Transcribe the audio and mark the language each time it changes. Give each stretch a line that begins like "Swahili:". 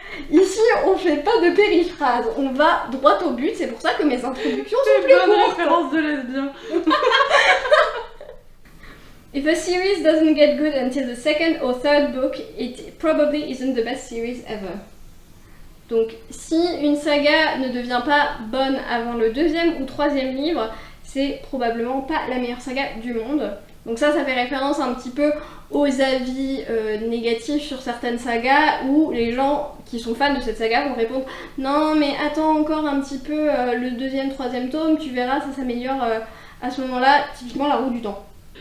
French: Ici, on fait pas de périphrase, on va droit au but, c'est pour ça que mes introductions sont plus courtes. Des bonnes références de lesbiens.
English: If a series doesn't get good until the second or third book, it probably isn't the best series ever.
French: Donc, si une saga ne devient pas bonne avant le deuxième ou troisième livre, c'est probablement pas la meilleure saga du monde. Donc ça fait référence un petit peu aux avis négatifs sur certaines sagas où les gens qui sont fans de cette saga vont répondre « Non mais attends encore un petit peu le deuxième, troisième tome, tu verras, ça s'améliore à ce moment-là, typiquement la roue du temps ».